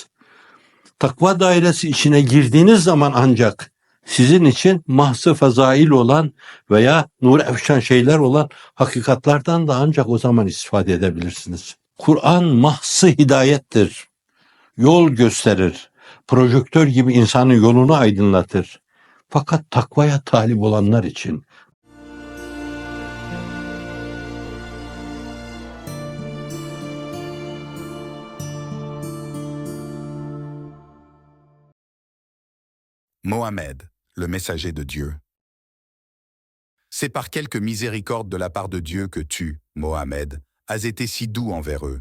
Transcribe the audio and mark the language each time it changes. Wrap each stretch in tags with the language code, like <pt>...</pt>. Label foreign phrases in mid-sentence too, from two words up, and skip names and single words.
<tr>Takva dairesi içine girdiğiniz zaman ancak sizin için mahzı fezail olan veya nur efşan şeyler olan hakikatlardan da ancak o zaman istifade edebilirsiniz. Kur'an mahzı hidayettir. Yol gösterir. Projektör gibi insanın yolunu aydınlatır. Fakat takvaya talip olanlar için</tr> <fr>Mohammed, le messager de Dieu. C'est par quelque miséricorde de la part de Dieu que tu, Mohammed, as été si doux envers eux.</fr>